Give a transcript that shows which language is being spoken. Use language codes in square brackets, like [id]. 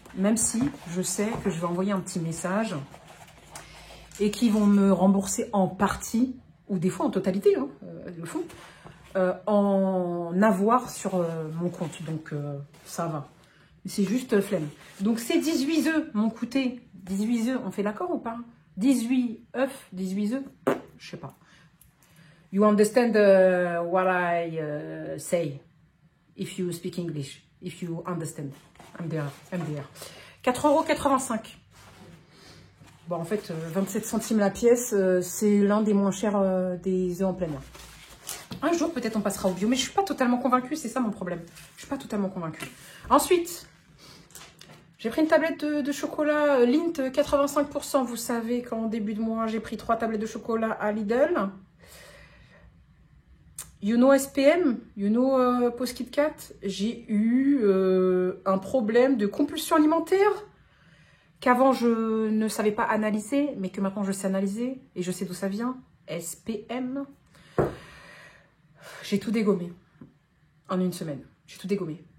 [fr] Même si je sais que je vais envoyer un petit message et qu'ils vont me rembourser en partie, ou des fois en totalité, hein, le font, en avoir sur mon compte. Donc, ça va. C'est juste flemme. Donc, ces 18 œufs m'ont coûté... 18 œufs, on fait d'accord ou pas? 18 œufs, 18 œufs, je sais pas. [en] You understand what I say, if you speak English, if you understand. [fr] MDR. 4,85 €. Bon, en fait, 27 centimes la pièce, c'est l'un des moins chers des œufs en plein air. Un jour, peut-être, on passera au bio, mais je ne suis pas totalement convaincue, c'est ça mon problème. Je ne suis pas totalement convaincue. Ensuite, j'ai pris une tablette de chocolat Lindt 85%. Vous savez qu'en début de mois, j'ai pris 3 tablettes de chocolat à Lidl. [en] You know SPM, you know Pause Kit Kat. [fr] J'ai eu un problème de compulsion alimentaire qu'avant je ne savais pas analyser, mais que maintenant je sais analyser et je sais d'où ça vient. SPM. J'ai tout dégommé en une semaine. J'ai tout dégommé.